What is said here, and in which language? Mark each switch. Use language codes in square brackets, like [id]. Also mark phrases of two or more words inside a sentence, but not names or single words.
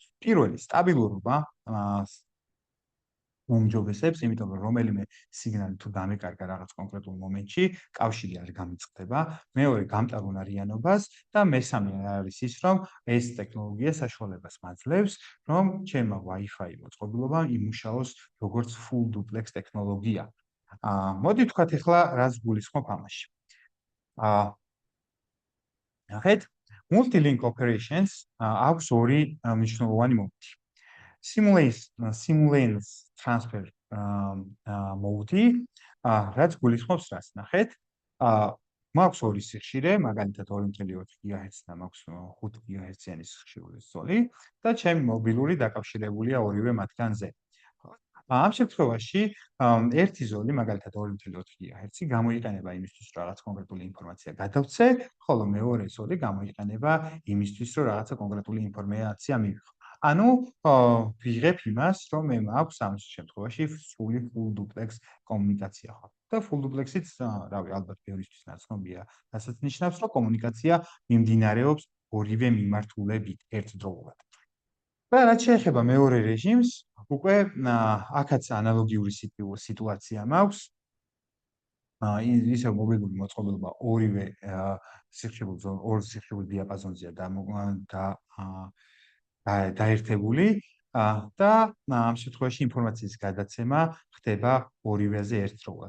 [ka] პირველი, სტაბილურობა გაუმჯობესებს, იმიტომ რომ რომელიმე სიგნალი თუ დამეკარგა რაღაც კონკრეტულ მომენტში, კავშირი არ გამიწყდება. მეორე, გამტარუნარიანობას და მესამე არის ის, რომ ეს ტექნოლოგია საშუალებას მაძლევს, რომ ჩემმა Wi-Fi მოწყობილობამ იმუშაოს როგორც [en] full duplex [ka] ტექნოლოგია. მოდი ვთქვათ ახლა რას გულისხმობ ამაში. ნახეთ, [en] multi-link operations [ka] აქვს ორი მნიშვნელოვანი მომენტი. [en] Simultaneous transfer mode, [ka] რაც გულისხმობს რას, ნახეთ. მაქვს ორი სიხშირე, მაგალითად 2.4 გიგაჰერცი და მაქვს 5 გიგაჰერციანი სიხშირული ზოლი და ჩემი მობილური დაკავშირებულია ორივე მათგანზე. ამ შემთხვევაში ერთი ზოლი, მაგალითად 2.4 გიგაჰერცი, გამოიყენება იმისთვის, რომ რაღაც კონკრეტული ინფორმაცია გადავცე, ხოლო მეორე ზოლი გამოიყენება იმისთვის, რომ რაღაცა კონკრეტული ინფორმაცია მივიღო. ანუ ვიღებ იმას, რომ მე მაქვს ამ შემთხვევაში სრული [en] full duplex [ka] კომუნიკაცია ხო. და [en] full duplex- [ka] იც, რავი, ალბათ ბევრისთვის ნაცნობია, რასაც ნიშნავს, რომ კომუნიკაცია მიმდინარეობს ორივე მიმართულებით ერთდროულად. და რაც შეეხება მეორე რეჟიმს, უკვე აქაც ანალოგიური სიტუაცია მაქვს. ისევ მობილური მოწყობილობა ორივე ორ სიხშირულ დიაპაზონზეა დაერთებული და ამ შემთხვევაში ინფორმაციის გადაცემა ხდება ორივეზე ერთდროულად.